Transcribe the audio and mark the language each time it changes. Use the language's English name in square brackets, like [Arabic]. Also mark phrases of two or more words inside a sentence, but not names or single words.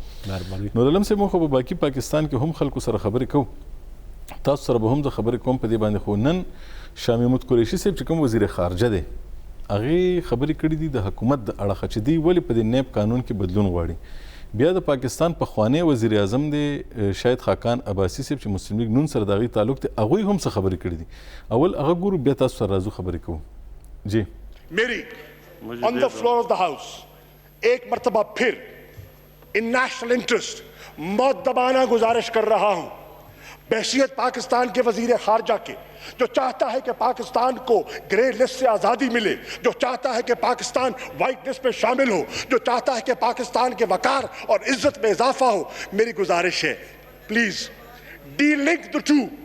[Pashto] یم نورعالم صاحب موږ خو په باقي پاکستان کې هم خلکو سره خبرې کوو تاسو سره به هم زه خبرې کوم په دې باندې خو نن شاه محمود قریشي صاحب چې کوم وزیر خارجه دی هغې خبرې کړي دي د حکومت د اړخه چې دوی ولې په دې نیب قانون کې بدلون غواړي بیا د پاکستان پخوانی وزیر اعظم دی شاهد خاقان عباسي صاحب چې مسلم لیگ نون سره د هغوی تعلق دی هغوی هم څه خبرې کړي دي اول هغه ګورو بیا تاسو سره راځو خبرې کوو جی [Urdu] میری [English] on the floor of the house [Urdu] ایک مرتبہ پھر [English] in national interest [Urdu] مؤدبانہ گزارش کر رہا ہوں بحیثیت پاکستان کے وزیر خارجہ کے جو چاہتا ہے کہ پاکستان کو [English] grey list [Urdu] سے آزادی ملے جو چاہتا ہے کہ پاکستان [English] white list [Urdu] میں شامل ہو جو چاہتا ہے کہ پاکستان کے وقار اور عزت میں اضافہ ہو میری گزارش ہے [English] please de-link the two